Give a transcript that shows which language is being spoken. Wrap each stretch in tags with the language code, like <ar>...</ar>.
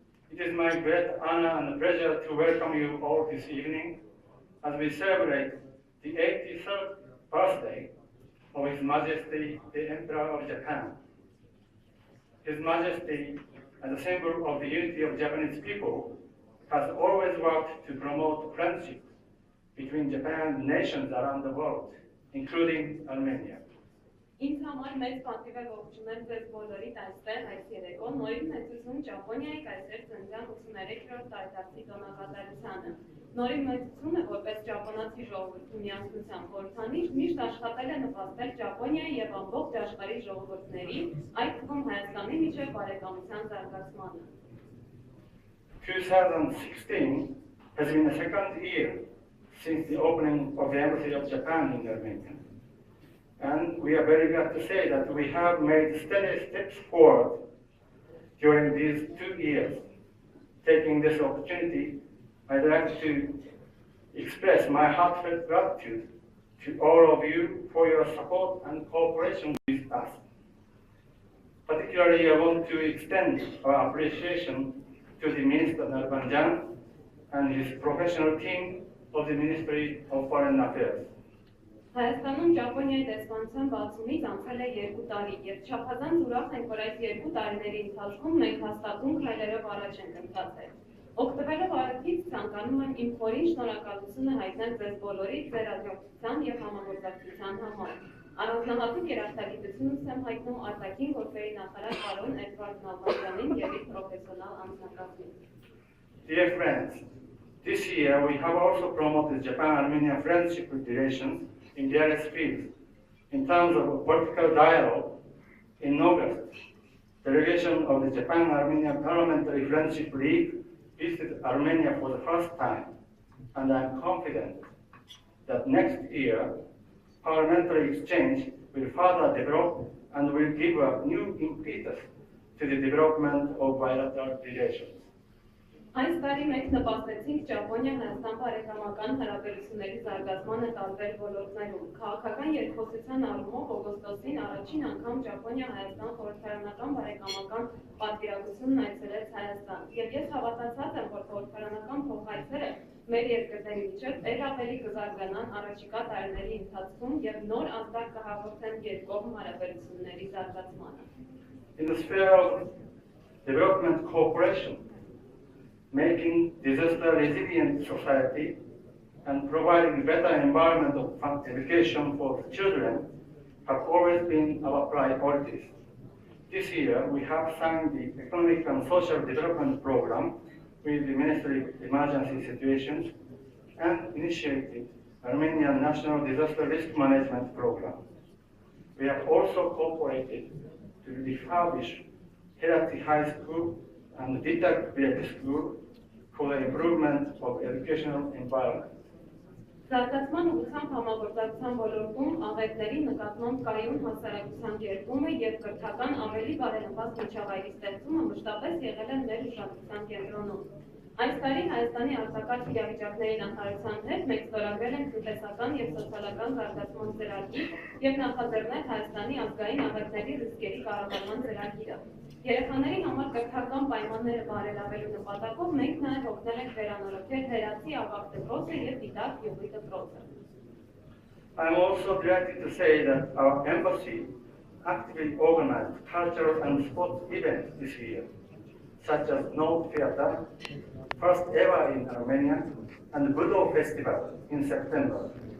<en>It is my great honor and pleasure to welcome you all this evening as we celebrate the 83rd birthday of His Majesty the Emperor of Japan. His Majesty, as a symbol of the unity of Japanese people, has always worked to promote friendship between Japan and nations around the world, including Armenia.</en> <hy>Ինձ համար մեծ պատիվ է ողջունել ձեզ բոլորիդ այստեղ այս երեկո նորին մեծություն Ճապոնիայի կայսեր ծննդյան 83-րդ տարեդարձի տոնակատարությանը։ Նորին մեծությունը որպես ճապոնացի ժողովրդի միասնության խորհրդանիշ միշտ աշխատել է նպաստել Ճապոնիայի եւ ամբողջ աշխարհի ժողովուրդների, այդ թվում Հայաստանի միջև բարեկամության զարգացմանը։</hy> <en>2016 has been the second year since the opening of the Embassy of Japan in Armenia. And we are very glad to say that we have made steady steps forward during these 2 years. Taking this opportunity, I'd like to express my heartfelt gratitude to all of you for your support and cooperation with us. Particularly, I want to extend our appreciation to the Minister Narabanjan and his professional team of the Ministry of Foreign Affairs.</en> <hy>Հայաստանում Ճապոնիայի դեսպանության բացումից անցել է 2 տարի, եւ չափազանց ուրախ ենք, որ այս 2 տարիների ընթացքում մենք հաստատուն քայլերով առաջ ենք ընթացել։ Օգտվելով առիթից ցանկանում եմ իմ խորին շնորհակալությունը հայտնել ձեզ բոլորի ձեր աջակցության եւ համագործակցության համար։ Առանձնահատուկ երախտագիտությունս եմ հայտնում արտաքին գործերի նախարար պարոն Էդվարդ Նալբանդյանին եւ իր պրոֆեսիոնալ անձնակազմին։</hy> <en>Dear friends, this year we have also promoted Japan-Armenia friendship relations in various fields. In terms of political dialogue, in August, the delegation of the Japan-Armenia Parliamentary Friendship League visited Armenia for the first time, and I am confident that next year, parliamentary exchange will further develop and will give a new impetus to the development of bilateral relations.</en> <hy>Այս տարի մենք նպաստեցինք Ճապոնիա-Հայաստան բարեկամական հարաբերությունների զարգացմանը տարբեր ոլորտներում։ Քաղաքական երկխոսության առումով օգոստոսին առաջին անգամ Ճապոնիա-Հայաստան խորհրդարանական բարեկամական պատվիրակությունն այցելեց Հայաստան։ Եվ ես հավատացած եմ, որ խորհրդարանական փոխայցերը մեր երկրների միջև ավելի կզարգանան առաջիկա տարիների ընթացքում եւ նոր ազդակ կհաղորդեն երկկողմ հարաբերությունների զարգացմանը։</hy> <en>In the sphere of development cooperation, making disaster-resilient society and providing better environment of education for children have always been our priorities. This year, we have signed the Economic and Social Development Program with the Ministry of Emergency Situations and initiated Armenian National Disaster Risk Management Program. We have also cooperated to refurbish Herati High School and Ditak Village School for the improvement of educational environment.</en> <hy>Զարգացման ուղղությամբ համագործակցության ոլորտում աղետների նկատմամբ կայուն հասարակության ģերբումը եւ կրթական ավելի բարենպաստ միջավայրի ստեղծումը մշտապես եղել են մեր ուշադրության կենտրոնում։ Այս տարի Հայաստանի արտակարգ իրավիճակների նախարարության հետ մենք ստորագրել ենք տնտեսական եւ սոցիալական զարգացման ծրագիր եւ նախաձեռնել Հայաստանի ազգային աղետների ռիսկերի կառավարման ծրագիրը։ Երեխաների համար կրթական պայմանները բարելավելու նպատակով մենք նաև օգնել ենք վերանորոգել Հերացի ավագ դպրոցը եւ Դիտակ գյուղի դպրոցը։</hy> <en>I am also delighted to say that our embassy actively organized cultural and sports events this year, such as Note Theatre, first ever in Armenia, and Budo Festival in September.</en>